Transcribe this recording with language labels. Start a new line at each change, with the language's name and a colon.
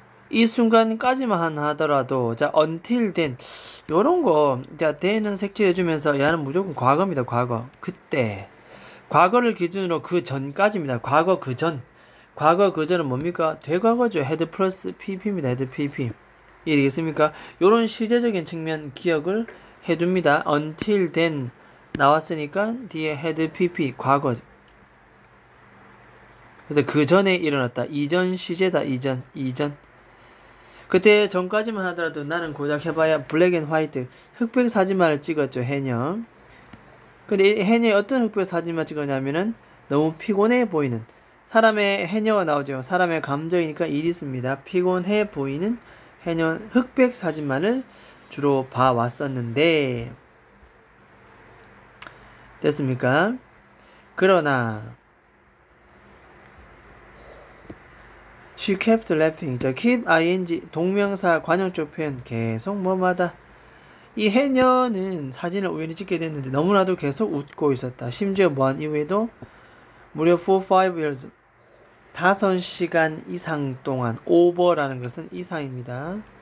Korean: 이 순간까지만 하더라도 자
English: until then
Korean: 요런 거 자 then은 색칠해주면서 얘는 무조건 과거입니다. 과거. 그때 과거를 기준으로 그 전까지입니다. 과거 그 전. 과거 그 전은 뭡니까? 되과거죠. had 플러스 pp입니다. had pp. 이해되겠습니까? 요런 시제적인 측면 기억을 해둡니다.
English: until then
Korean: 나왔으니까 뒤에 had pp 과거. 그래서 그 전에 일어났다. 이전 시제다. 이전. 그때 전까지만 하더라도 나는 고작 해봐야 블랙 앤 화이트 흑백 사진만을 찍었죠. 해녀. 근데 해녀에 어떤 흑백 사진만 찍었냐면은 너무 피곤해 보이는 사람의 해녀가 나오죠. 사람의 감정이니까 일이 있습니다. 피곤해 보이는 해녀 흑백 사진만을 주로 봐왔었는데 됐습니까? 그러나
English: She kept laughing.
Korean: 자, keep ing 동명사 관용적 표현 계속 뭐마다 이 해녀는 사진을 우연히 찍게 됐는데 너무나도 계속 웃고 있었다. 심지어 뭐한 이후에도 무려
English: 4-5 years
Korean: 5시간 이상 동안 over라는 것은 이상입니다.